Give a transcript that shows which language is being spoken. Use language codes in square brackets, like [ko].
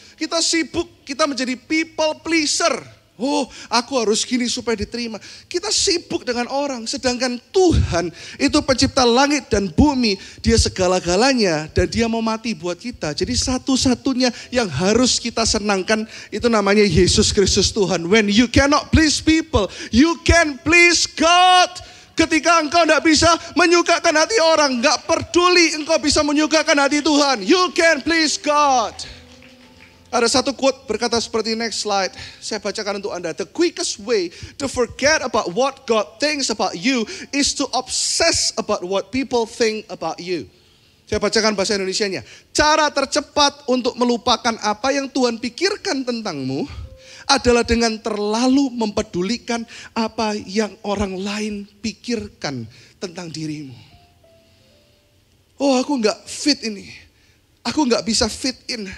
[id] Kita sibuk, kita menjadi people pleaser. Oh, aku harus gini supaya diterima. Kita sibuk dengan orang, sedangkan Tuhan itu pencipta langit dan bumi. Dia segala-galanya dan dia mau mati buat kita. Jadi satu-satunya yang harus kita senangkan itu namanya Yesus Kristus Tuhan. [en] When you cannot please people, you can please God. [id] Ketika engkau tidak bisa menyukakan hati orang, gak peduli engkau bisa menyukakan hati Tuhan. [en] You can please God. [id] Ada satu quote berkata seperti [en] next slide. [id] Saya bacakan untuk Anda. [en] The quickest way to forget about what God thinks about you is to obsess about what people think about you. [id] Saya bacakan bahasa Indonesianya. Cara tercepat untuk melupakan apa yang Tuhan pikirkan tentangmu adalah dengan terlalu mempedulikan apa yang orang lain pikirkan tentang dirimu. Oh aku gak fit ini. Aku gak bisa fit in.